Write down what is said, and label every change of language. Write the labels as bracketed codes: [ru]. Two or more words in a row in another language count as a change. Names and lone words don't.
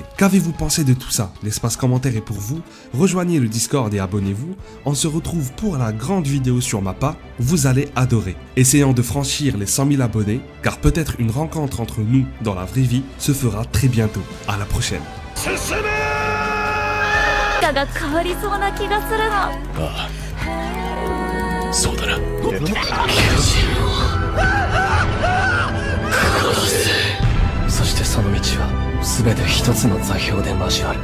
[fr] Qu'avez-vous pensé de tout ça? L'espace commentaire est pour vous. Rejoignez le Discord et abonnez-vous. On se retrouve pour la grande vidéo sur Mappa. Vous allez adorer. Essayons de franchir les 100 000 abonnés, car peut-être une rencontre entre nous dans la vraie vie se fera très bientôt. À la prochaine. [ja] 何かが変わりそうな気がするの。ああ、そうだな。そしてその道は全て一つの座標で交わる。